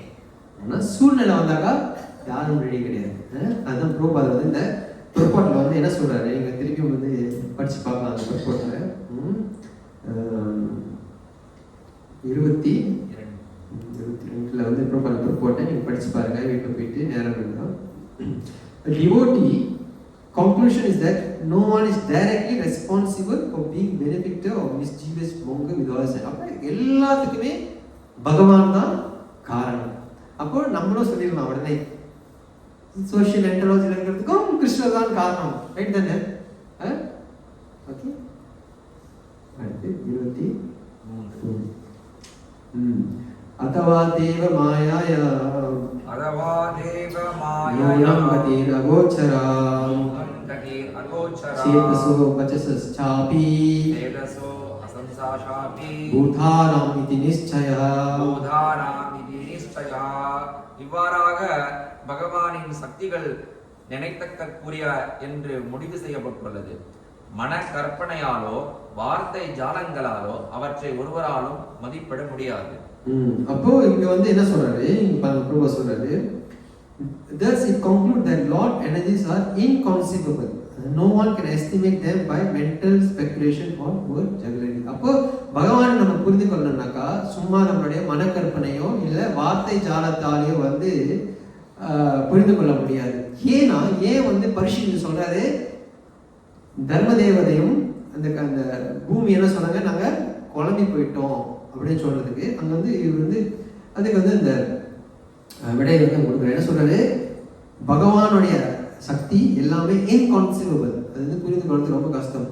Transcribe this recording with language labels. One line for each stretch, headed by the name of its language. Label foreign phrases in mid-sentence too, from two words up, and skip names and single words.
Tamil: ஆனால் சூழ்நிலை வந்தாக்கா யாரும் ரெடி கிடையாது. அதுதான் பிரபுபாதர் வந்து இந்த பொறுப்பாட்டில் வந்து என்ன சொல்றாரு, நீங்க திருப்பியும் வந்து படிச்சு பார்க்கலாம். அந்த பொறுப்பாட்டில் 22 வந்து பிரபுபாதர் போட்டேன், நீங்க படிச்சு பாருங்க, வீட்டில் போயிட்டு நேரம் இருந்தால்.
English: Devotee conclusion is that no one is directly responsible for being benefactor of mischievous monk with all sin.
Tamil: அப்ப எல்லாத்துக்குமே பகவான் தான் காரணம். அப்போ நம்மளும் சொல்லிடலாம் உடனே,
English: social entomology
Tamil: இருக்கிறதுக்கும் கிருஷ்ணர் தான் காரணம், ரைட் தானே? ஓகே, அடுத்து
Sanskrit: 23 अथवा देव मायाया योऽयं गतिरगोचरा चेतसो वचसश्चापि भूतानाम् इति निश्चयः.
Tamil: இவ்வாறாக பகவானின் சக்திகள் நினைத்தற்குரிய என்று முடிவு செய்யப்பட்டுள்ளது. மன கற்பனையாலோ வார்த்தை ஜாலங்களாலோ அவற்றை ஒருவராலும் மதிப்பிட முடியாது. அப்போ இங்க வந்து என்ன சொல்றாரு, இங்க பிரபு சொல்றாரு,
English: Thus it concludes that Lord energies are inconceivable. No one can estimate them by mental speculation or word jugglery.
Tamil: அப்போ பகவானை நம்ம புரிந்து கொள்ளணும்னாக்கா சும்மா நம்மளுடைய மனக்கற்பனையோ இல்லை வார்த்தை ஜாலத்தாலேயோ வந்து புரிந்து கொள்ள முடியாது. ஏன்னா ஏன் வந்து பரிசுத்தர் சொல்றாரு, தர்மதேவதையும் அந்த பூமி என்ன சொன்னாங்க, நாங்கள் குழம்பி போயிட்டோம் அப்படின்னு சொல்றதுக்கு அங்கே வந்து இவர் வந்து அதுக்கு வந்து இந்த விடையை வந்து கொடுக்குற என்ன சொல்றாரு, பகவானுடைய சக்தி எல்லாமே இன்கான்சீவபிள், அது வந்து புரிந்து கொள்வது ரொம்ப கஷ்டம்.